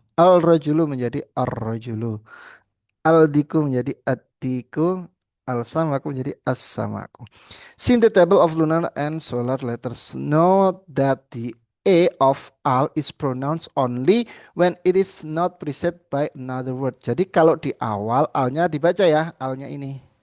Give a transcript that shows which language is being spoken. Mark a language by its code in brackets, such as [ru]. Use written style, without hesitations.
[id] Al-rajulu menjadi ar-rajulu. Al-diku menjadi ad-diku. Al-samaku menjadi as-samaku. [en] See in the table of lunar and solar letters. Note that the A of al is pronounced only when it is not preceded by another word. [id] Jadi kalau di awal alnya dibaca ya, alnya ini.